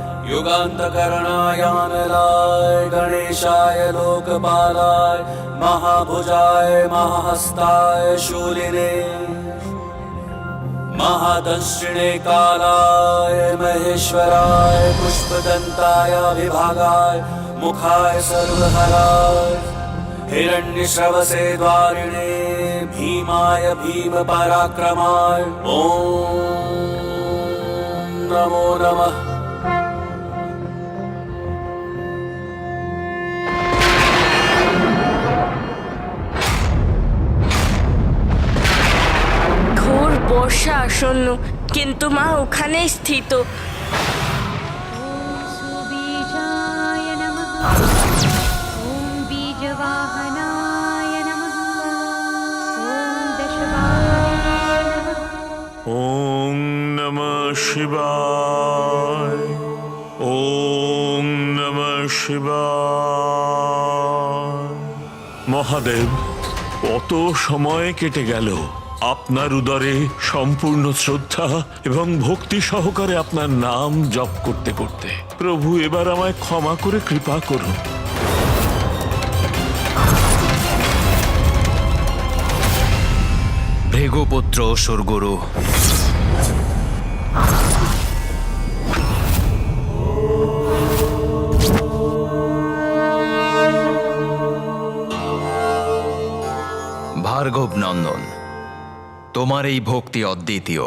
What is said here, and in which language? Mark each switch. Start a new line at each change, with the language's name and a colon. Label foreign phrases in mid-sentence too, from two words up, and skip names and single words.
Sanskrit: युगान्तकरणायानलाय गणेशाय लोकपालाय महाभुजाय महाहस्ताय शूलिने महादंशिणे कालाय महेश्वराय पुष्पदन्ताय विभागाय मुखाय सर्वहराय हिरण्यश्रवसे द्वारिणे भीमाय भीम पराक्रमाय ॐ नमो नमः।
Bangla: ঘোর বর্ষা আসন্ন, কিন্তু মা ওখানেই স্থিত।
Sanskrit: ॐ सुबीजाय नमः। ॐ बीजवाहनाय नमः। ॐ दशवाहनाय नमः। ওম নমঃ শিবায়। ওম নমঃ শিবায়।
Bangla: মহাদেব, কত সময় কেটে গেল আপনার উদরে সম্পূর্ণ শ্রদ্ধা এবং ভক্তি সহকারে আপনার নাম জপ করতে করতে। প্রভু, এবার আমায় ক্ষমা করে কৃপা করুন। ভৃগুপুত্র অসুরগুরু, ভার্গব নন্দন, তোমার এই ভক্তি অদ্বিতীয়।